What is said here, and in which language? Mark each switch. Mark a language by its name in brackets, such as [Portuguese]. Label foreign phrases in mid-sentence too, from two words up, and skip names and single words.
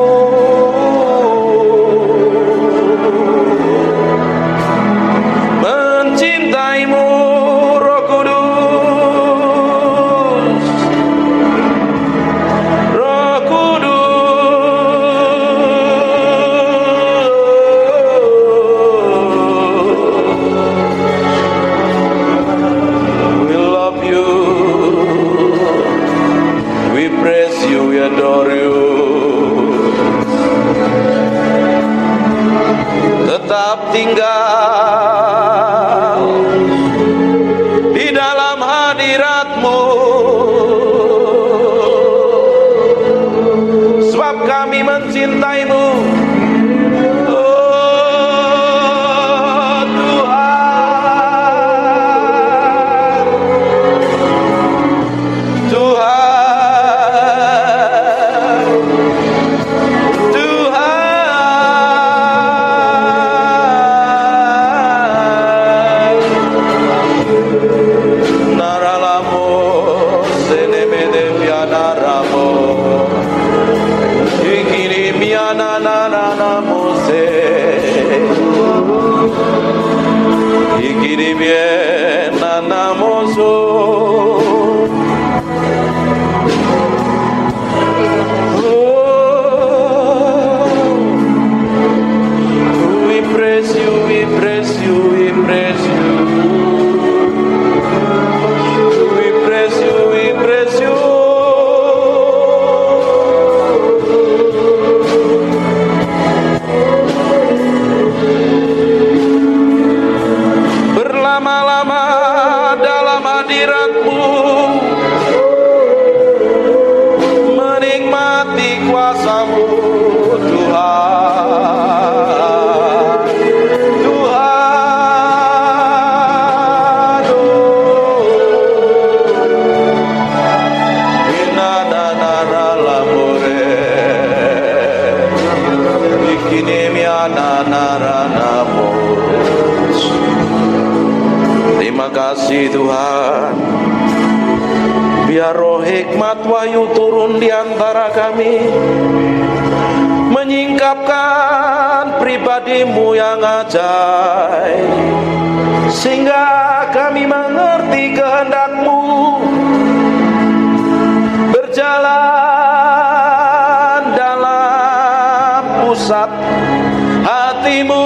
[Indonesian] Mencintai-Mu, Roh Kudus. Roh Kudus. [English] We love you. We praise you, we adore you. [Indonesian] Tetap tinggal di dalam hadirat-Mu, sebab kami mencintai-Mu. Oh Tuhan, Tuhan, Tuhan. Naralamo senemede pianaramo, ikiri miana nanamo se, ikiri bien nanamo so. [English] We praise you, we praise you, we praise you. We praise you, we praise you. [Indonesian] Berlama-lama dalam hadirat-Mu, menikmati kuasa-Mu, Tuhan. Tuhan, inananaramore, ikinemiananaranamos. Terima kasih Tuhan. Biar roh hikmat wahyu turun di antara kami, menyingkapkan pribadi-Mu yang ajaib, sehingga kami mengerti kehendak-Mu, berjalan dalam pusat hati-Mu.